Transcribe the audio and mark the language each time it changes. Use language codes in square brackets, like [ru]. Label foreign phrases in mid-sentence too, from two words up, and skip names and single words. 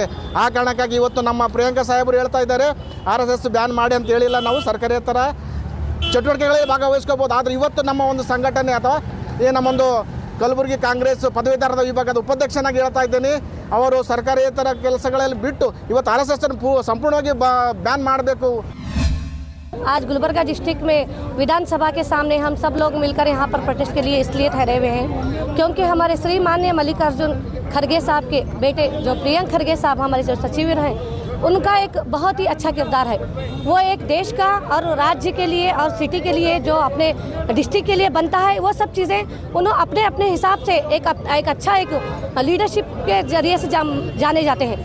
[kn] ಆ ಕಾರಣಕ್ಕಾಗಿ ಇವತ್ತು ನಮ್ಮ ಪ್ರಿಯಾಂಕಾ ಸಾಹೇಬರು ಹೇಳ್ತಾ ಇದ್ದಾರೆ RSS ಬ್ಯಾನ್ ಮಾಡಿ ಅಂತ ಹೇಳಿಲ್ಲ, ನಾವು ಸರ್ಕಾರೇತರ ಚಟುವಟಿಕೆಗಳಲ್ಲಿ ಭಾಗವಹಿಸ್ಕೋಬೋದು. ಆದರೆ ಇವತ್ತು ನಮ್ಮ ಒಂದು ಸಂಘಟನೆ ಅಥವಾ ನಮ್ಮೊಂದು ಕಲಬುರಗಿ ಕಾಂಗ್ರೆಸ್ ಪದವೀಧರದ ವಿಭಾಗದ ಉಪಾಧ್ಯಕ್ಷನಾಗಿ ಹೇಳ್ತಾ ಇದ್ದೀನಿ, ಅವರು ಸರ್ಕಾರೇತರ ಕೆಲಸಗಳಲ್ಲಿ ಬಿಟ್ಟು ಇವತ್ತು RSS ಅನ್ನು ಸಂಪೂರ್ಣವಾಗಿ ಬ್ಯಾನ್ ಮಾಡಬೇಕು. [hi] आज गुलबर्गा डिस्ट्रिक्ट में विधानसभा के सामने हम सब लोग मिलकर यहाँ पर प्रोटेस्ट के लिए इसलिए ठहरे हुए हैं क्योंकि हमारे श्रीमान्य मल्लिकार्जुन खड़गे साहब के बेटे जो प्रियंक खड़गे साहब हमारे जो सचिव हैं, उनका एक बहुत ही अच्छा किरदार है. वो एक देश का और राज्य के लिए और सिटी के लिए जो अपने डिस्ट्रिक्ट के लिए बनता है, वो सब चीज़ें उन्होंने अपने अपने हिसाब से एक अच्छा एक लीडरशिप के जरिए से जाने जाते हैं.